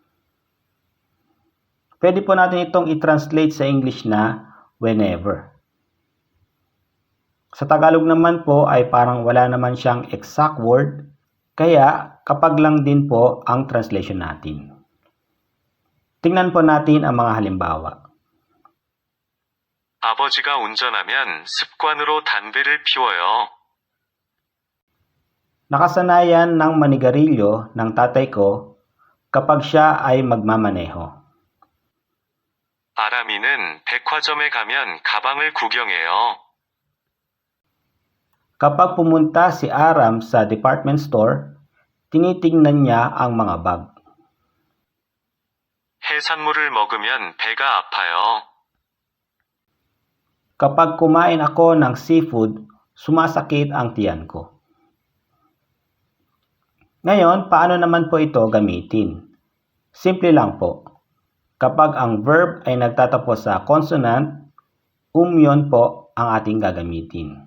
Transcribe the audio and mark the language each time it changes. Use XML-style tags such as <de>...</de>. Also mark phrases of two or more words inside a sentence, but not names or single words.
<tl>Pwede po natin itong i-translate sa English na whenever. Sa Tagalog naman po ay parang wala naman siyang</tl> <en>exact word,</en> <tl>kaya kapag lang din po ang translation natin. Tingnan po natin ang mga halimbawa.</tl> <ko>아버지가 운전하면 습관으로 담배를 피워요.</ko> <tl>Nakasanayan ng manigarilyo ng tatay ko kapag siya ay magmamaneho.</tl> <ko>아람이는 백화점에 가면 가방을 구경해요.</ko> <tl>Kapag pumunta si Aram sa</tl> <en>department store,</en> <tl>tinitingnan niya ang mga bag.</tl> <ko>해산물을 먹으면 배가 아파요.</ko> <tl>Kapag kumain ako ng seafood, sumasakit ang tiyan ko. Ngayon, paano naman po ito gamitin? Simple lang po. Kapag ang verb ay nagtatapos sa consonant, umyon po ang ating gagamitin.</tl>